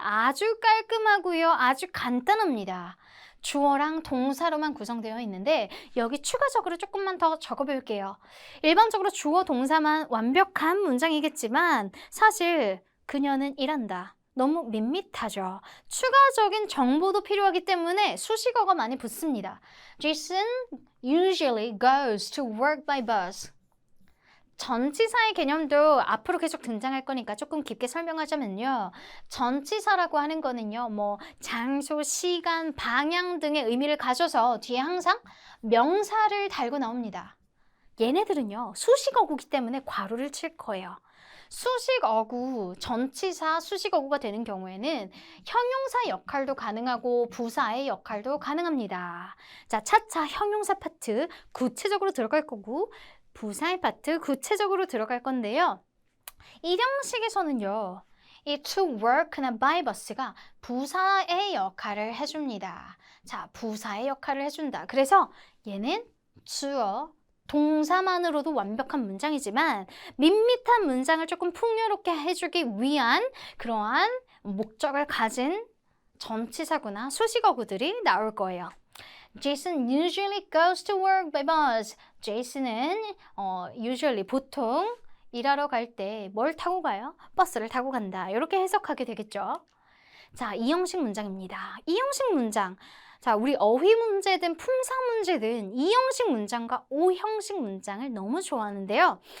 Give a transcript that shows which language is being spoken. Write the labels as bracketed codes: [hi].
[ko] 아주 깔끔하고요. 아주 간단합니다. 주어랑 동사로만 구성되어 있는데 여기 추가적으로 조금만 더 적어볼게요. 일반적으로 주어 동사만 완벽한 문장이겠지만 사실 그녀는 일한다. 너무 밋밋하죠. 추가적인 정보도 필요하기 때문에 수식어가 많이 붙습니다. [en] Jason usually goes to work by bus. [ko] 전치사의 개념도 앞으로 계속 등장할 거니까 조금 깊게 설명하자면요. 전치사라고 하는 거는요. 뭐 장소, 시간, 방향 등의 의미를 가져서 뒤에 항상 명사를 달고 나옵니다. 얘네들은요. 수식어구이기 때문에 괄호를 칠 거예요. 수식어구, 전치사 수식어구가 되는 경우에는 형용사 역할도 가능하고 부사의 역할도 가능합니다. 자, 차차 형용사 파트 구체적으로 들어갈 거고 부사의 파트 구체적으로 들어갈 건데요. 일형식에서는요. 이 [en] to work [ko] 나 [en] by bus [ko] 가 부사의 역할을 해줍니다. 자, 부사의 역할을 해준다. 그래서 얘는 주어, 동사만으로도 완벽한 문장이지만 밋밋한 문장을 조금 풍요롭게 해주기 위한 그러한 목적을 가진 전치사구나 수식어구들이 나올 거예요. [en] Jason usually goes to work by bus. [ko] 제이슨은 usually 보통 일하러 갈 때 뭘 타고 가요? 버스를 타고 간다. 이렇게 해석하게 되겠죠. 자, 이형식 문장입니다. 이형식 문장. 자, 우리 어휘 문제든 품사 문제든 이형식 문장과 오형식 문장을 너무 좋아하는데요.